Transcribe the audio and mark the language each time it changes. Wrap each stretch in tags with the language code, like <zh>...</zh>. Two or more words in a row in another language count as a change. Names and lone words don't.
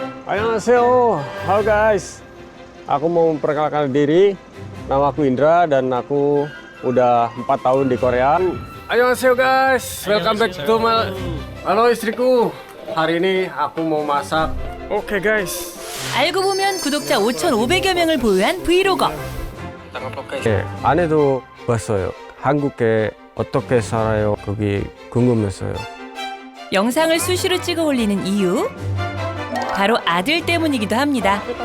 <id>Annyeonghaseyo, halo guys. Aku mau memperkenalkan diri. Nama aku Indra dan aku udah 4 tahun di Korea.</id> <en>Annyeonghaseyo guys, welcome back to my...</en> <id>Halo istriku. Hari ini aku mau masak. Oke guys.</id> <ko>알고 보면 구독자 5,500여 명을 보유한 브이로거. 네, 아내도 봤어요. 한국에 어떻게 살아요? 그게 궁금했어요. 영상을 수시로 찍어 올리는 이유? 바로 아들 때문이기도 합니다.</ko>